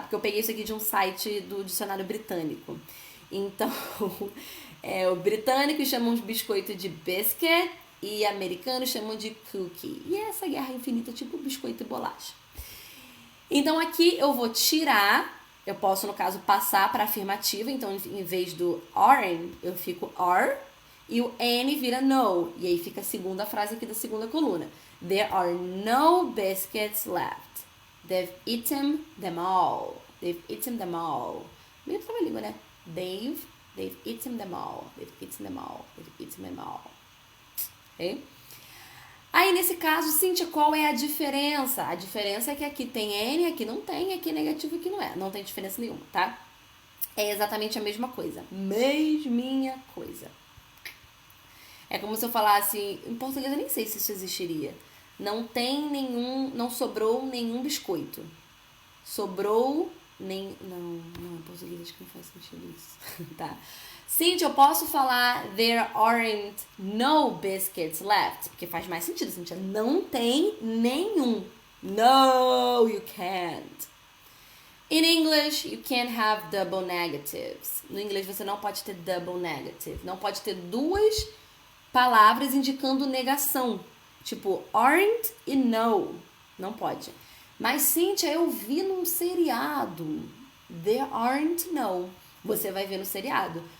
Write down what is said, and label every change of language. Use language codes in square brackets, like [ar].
[pt] Porque eu peguei isso aqui de um site do dicionário britânico. Então, o britânico chamam os biscoitos de biscuit e americanos chamam de cookie. E é essa guerra infinita, tipo biscoito e bolacha. Então aqui eu vou tirar, eu posso no caso passar para afirmativa, então em vez do aren't, eu fico are, e o N vira no, e aí fica a segunda frase aqui da segunda coluna. [en] There are no biscuits left. They've eaten them all. They've eaten them all. [pt] Meio trava-língua, né? [en] They've eaten them all. They've eaten them all. They've eaten them all. Ok? [pt] Aí, nesse caso, Cíntia, qual é a diferença? A diferença é que aqui tem N, aqui não tem, aqui é negativo, aqui não é. Não tem diferença nenhuma, tá? É exatamente a mesma coisa. Mesminha coisa. É como se eu falasse... Em português eu nem sei se isso existiria. Não sobrou nenhum biscoito. Sobrou nem... Não, em português acho que não faz sentido isso. Tá. [en] Cíntia, [pt] eu posso falar [en] there aren't no biscuits left? [pt] Porque faz mais sentido, Cíntia. Não tem nenhum. [en] No, you can't. In English, you can't have double negatives. [pt] No inglês, você não pode ter double negative. Não pode ter duas palavras indicando negação. Tipo, aren't e no. Não pode. Mas, Cíntia, eu vi num seriado. [en] There aren't no. [pt] Você vai ver no seriado.